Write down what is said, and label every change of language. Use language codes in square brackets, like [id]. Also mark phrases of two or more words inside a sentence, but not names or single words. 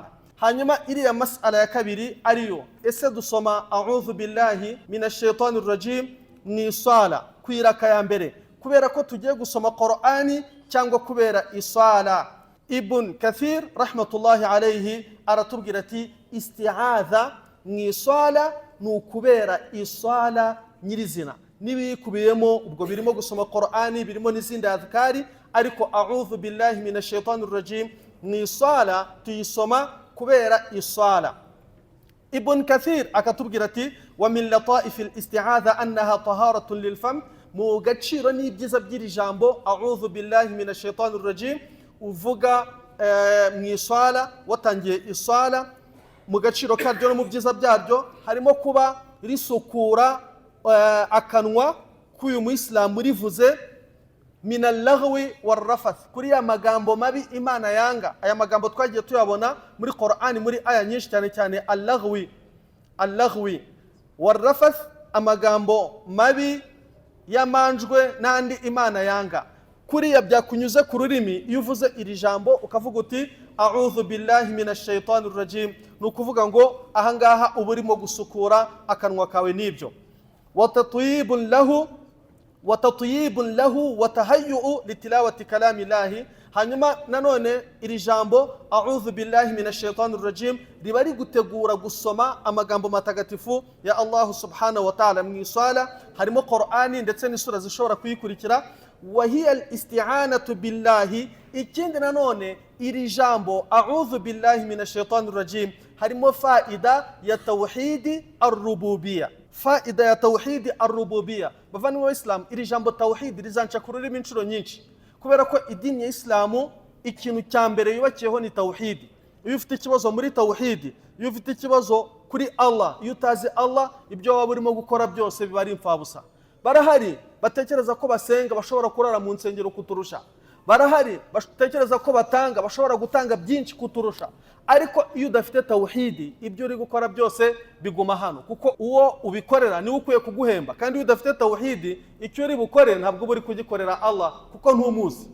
[rw] Hanyuma iriya mas'ala ya kabiri ariyo, ese dusoma [ar] أعوذ بالله من الشيطان الرجيم [rw] mu iswala ku iraka ya mbere kubera ko tugiye gusoma Qur'ani cyangwa kubera iswala? Ibn Kathir [ar] رحمة الله عليه [rw] aratubwira ati isti'adha mu iswala ni ukubera iswala nyirizina, n'ibikubiyemo ubwo birimo gusoma Qur'ani, birimo n'izindi adhkari, ariko [ar] أعوذ بالله من الشيطان الرجيم [rw] mu iswala tuyisoma kubera iswala. [ar] Ibn Kathir [rw] akatubwira ati [ar] ومن لطائف الاستعاذة أنها طهارة للفم, [rw] mu gaciro n'ibyiza by'iri jambo [ar] أعوذ بالله من الشيطان الرجيم [rw] uvuga mu iswala watangiye iswala, mu gaciro karyo no mu byiza byaryo harimo kuba risukura akanwa k'uyu muislamu rivuze [ar] من اللغو والرفث, [rw] kuri ya magambo mabi Imana yanga. Aya magambo twagiye tuyabona muri Qur'ani muri aya nyinshi, cyane cyane [ar] اللغو والرفث, [rw] amagambo mabi yamanjwe n'andi Imana yanga. Kuriya byakunyuze ku rurimi iyo uvuze iri jambo ukavuga uti [ar] أعوذ بالله من الشيطان الرجيم, [rw] ni ukuvuga ngo ahangaha uba urimo gusukura akanwa kawe n'ibyo. [ar] وتطييب له وتهيؤ لتلاوة كلام الله. [rw] Hanyuma nanone iri jambo [ar] أعوذ بالله من الشيطان الرجيم [rw] riba gutegura gusoma amagambo matagatifu ya Allah [ar] سبحانه وتعالى [rw] mu isala, harimo Qur'ani ndetse n'isura zishobora kuyikurikira. [ar] وهي الاستعانة بالله. [rw] ikindi nanone iri jambo [ar] أعوذ بالله من الشيطان الرجيم [rw] harimo faida ya [ar] توحيد الربوبية, [rw] faida ya [ar] توحيد الربوبية. [rw] Bavandimwe b'Islam, iri jambo tawhid rizanca ku rurimi inshuro nyinshi kubera ko idini ya Islamu ikintu cya mbere yubakiyeho ni tawhidi. iyo ufite ikibazo muri tawhidi, iyo ufite ikibazo kuri Allah, iyo utazi Allah, ibyo waba urimo gukora byose biba ari imfabusa. Barahari batekereza ko basenga bashobora kurara mu nsengero kuturusha, barahari batekereza ko batanga bashobora gutanga byinshi kuturusha, ariko iyo udafite tawhidi ibyo uri gukora byose biguma hano, kuko uwo ubikorera ni ukwiye kuguhemba, kandi iyo udafite tawhidi icyo uri bukore ntabwo uri kugikorera Allah kuko ntumuzi.